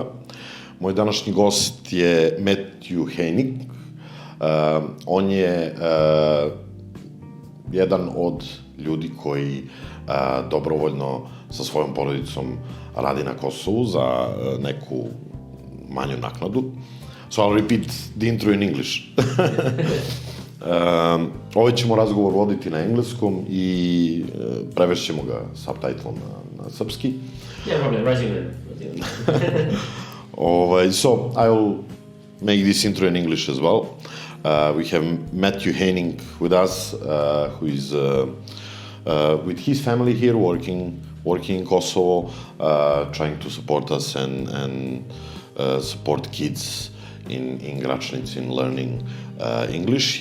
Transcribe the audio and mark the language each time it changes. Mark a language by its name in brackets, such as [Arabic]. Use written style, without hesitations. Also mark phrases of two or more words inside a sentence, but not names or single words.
[Serbian] Moj današnji gost je Heinik. On je jedan od ljudi koji dobrovoljno sa svojom porodicom radi na Kosovu za neku manju naknadu. [English] So I'll repeat the intro in English. [Serbian] Ovaj ćemo razgovor voditi na engleskom i prevešćemo ga subtitlom na srpski. [English] Yeah, problem, razumem. So I'll make this intro in English as well. We have Heinik with us, who is with his family here working in Kosovo, trying to support us and support kids in Gračanici in learning English.